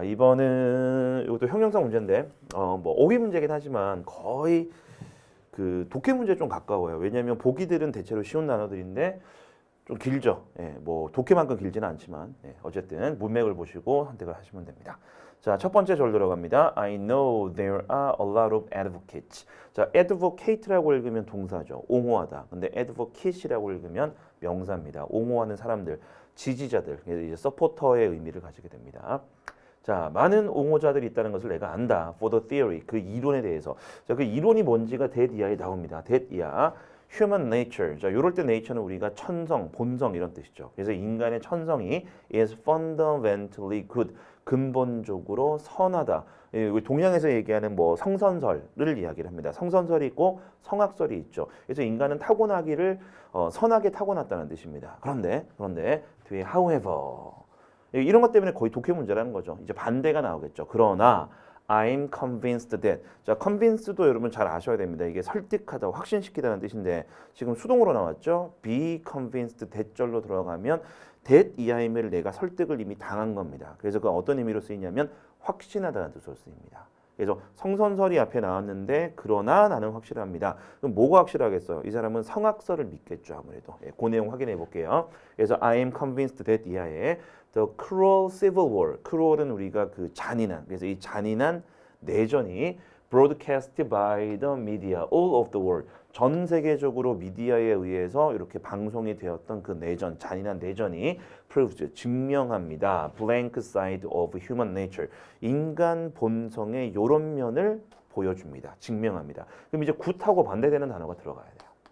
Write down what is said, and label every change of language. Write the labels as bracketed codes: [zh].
[ko] 2번은 이것도 형용사 문제인데 뭐 어휘 문제긴 하지만 거의 그 독해 문제에 좀 가까워요. 왜냐하면 보기들은 대체로 쉬운 단어들인데 좀 길죠. 뭐 독해만큼 길지는 않지만 어쨌든 문맥을 보시고 선택을 하시면 됩니다. 자, 첫 번째 절 들어갑니다. [en] I know there are a lot of advocates. [ko] 자, advocate라고 읽으면 동사죠. 옹호하다. 근데 advocate이라고 읽으면 명사입니다. 옹호하는 사람들, 지지자들, 이제 서포터의 의미를 가지게 됩니다. 자, 많은 옹호자들이 있다는 것을 내가 안다. [en] For the theory, [ko] 그 이론에 대해서. 자, 그 이론이 뭔지가 that 이하에 나옵니다. [en] that [ko] 이하. [en] human nature. [ko] 자, 요럴 때 nature는 우리가 천성, 본성 이런 뜻이죠. 그래서 인간의 천성이 [en] is fundamentally good. [ko] 근본적으로 선하다. 우리 동양에서 얘기하는 뭐 성선설을 이야기를 합니다. 성선설이 있고 성악설이 있죠. 그래서 인간은 타고나기를 선하게 타고났다는 뜻입니다. 그런데 뒤에 however 이런 것 때문에 거의 독해 문제라는 거죠. 이제 반대가 나오겠죠. 그러나 [en] I'm convinced that. [ko] 자, convince도 여러분 잘 아셔야 됩니다. 이게 설득하다, 확신시키다는 뜻인데 지금 수동으로 나왔죠. [en] be convinced that [ko] 절로 들어가면 that 이하임을 내가 설득을 이미 당한 겁니다. 그래서 그 어떤 의미로 쓰이냐면 확신하다는 뜻으로 쓰입니다. 그래서 성선설이 앞에 나왔는데 그러나 나는 확실합니다. 그럼 뭐가 확실하겠어요? 이 사람은 성악설을 믿겠죠. 아무래도. 그 내용 확인해 볼게요. 그래서 [en] I am convinced that [ko] 이하에 [en] The cruel civil war. [ko] cruel은 우리가 그 잔인한. 그래서 이 잔인한 내전이 [en] broadcast by the media all of the world. [ko] 전 세계적으로 미디어에 의해서 이렇게 방송이 되었던 그 내전, 잔인한 내전이 proves, 증명합니다. [en] blank side of human nature. [ko] 인간 본성의 요런 면을 보여줍니다. 증명합니다. 그럼 이제 굿하고 반대되는 단어가 들어가야 돼요.